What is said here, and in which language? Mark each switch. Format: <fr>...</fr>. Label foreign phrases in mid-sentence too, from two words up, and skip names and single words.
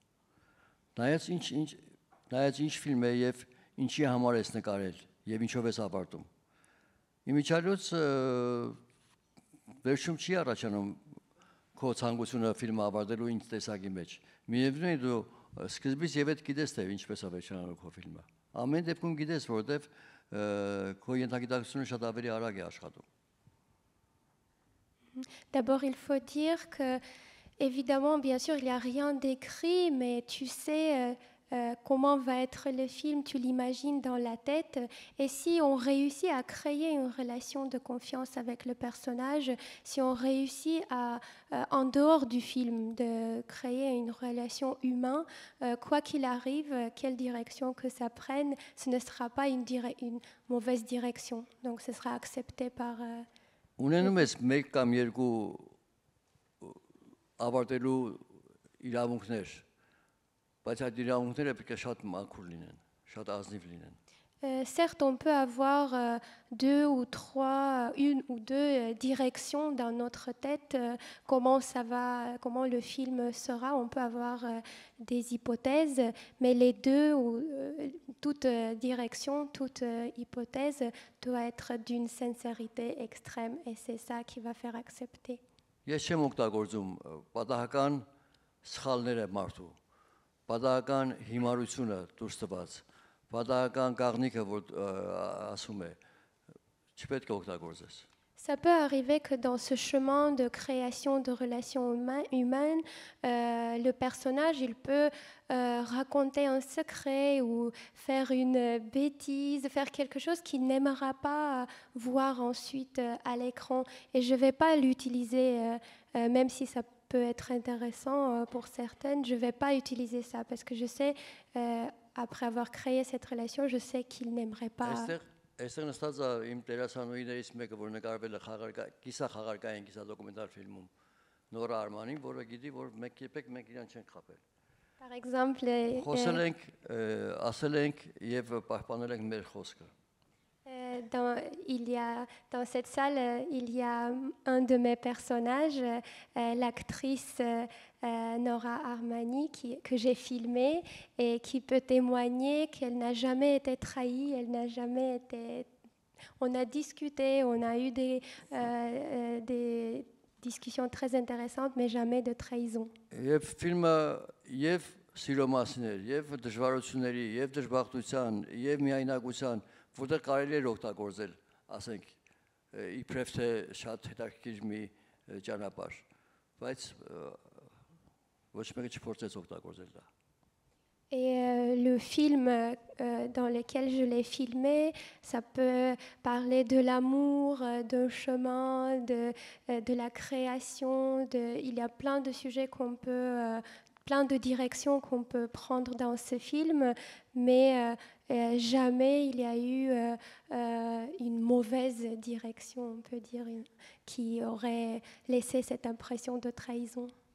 <hy>Նայած ինչ ֆիլմ է եւ ինչի համար ես նկարել եւ ինչով ես ավարտում։ Իմիջիալոց վերջում չի առաջանում քո ցանկությունը ֆիլմը ավարտելու ինչ տեսակի մեջ։ Միևնույն է դու սկզբից եւ այդ գիտես թե ինչպես է վերջանալու քո ֆիլմը։ Ամեն դեպքում գիտես, որովհետեւ քո ենթագիտակցությունը շատ ավելի արագ է աշխատում։</hy> <fr>D'abord, il faut dire que, évidemment, bien sûr, il n'y a rien d'écrit, mais tu sais comment va être le film, tu l'imagines dans la tête. Et si on réussit à créer une relation de confiance avec le personnage, si on réussit à, en dehors du film, de créer une relation humaine, quoi qu'il arrive, quelle direction que ça prenne, ce ne sera pas une mauvaise direction. Donc, ce sera accepté par...</fr> <hy>Ունենում ես մեկ կամ երկու ավարտելու իրավունքներ, բայց այդ իրավունքները պետք է շատ մաքուր լինեն, շատ ազնիվ լինեն։</hy> <fr>Certes, on peut avoir une ou deux directions dans notre tête, comment le film sera. On peut avoir des hypothèses, mais les deux, toute direction, toute hypothèse doit être d'une sincérité extrême, et c'est ça qui va faire accepter.</fr> <hy>Ես չեմ օգտագործում պատահական սխալները մարդու, պատահական հիմարությունը դուրս տված, պատահական կաղնիկը որ ասում է, չպետք է օգտագործես։</hy> <fr>Ça peut arriver que dans ce chemin de création de relations humaines, le personnage, il peut raconter un secret ou faire une bêtise, faire quelque chose qu'il n'aimera pas voir ensuite à l'écran. Et je ne vais pas l'utiliser, même si ça peut être intéressant pour certaines, je ne vais pas utiliser ça parce que je sais, après avoir créé cette relation, je sais qu'il n'aimerait pas...</fr> <hy>Այստեղ նստած է իմ դերասանուհիներից մեկը, որ նկարվել է կիսա խաղարկային, կիսա դոկումենտալ ֆիլմում Նորա Արմանին, որը գիտի, որ մենք իրան չենք խաբել։</hy> <fr>Par exemple,</fr> <hy>խոսել ենք, ասել ենք եւ պահպանել ենք մեր խոսքը։</hy> <fr>Dans cette salle, il y a un de mes personnages, l'actrice Nora Armani, que j'ai filmée et qui peut témoigner qu'elle n'a jamais été trahie, elle n'a jamais été... On a discuté, on a eu des discussions très intéressantes, mais jamais de trahison.</fr> <hy>Սիրո մասներ, եւ դժվարությունների, եւ դժբախտության, եւ միայնակության, որտեղ կարելի է օգտագործել, ասենք, իբրև թե շատ հետաքրքիր մի ճանապարհ, բայց ոչ մեկը չփորձեց օգտագործել դա։</hy> <fr>Et le film dans lequel je l'ai filmé, ça peut parler de l'amour, d'un chemin, de la création. Il y a plein de sujets plein de directions qu'on peut prendre dans ce film, mais jamais il y a eu une mauvaise direction, on peut dire, qui aurait laissé cette impression de trahison.</fr>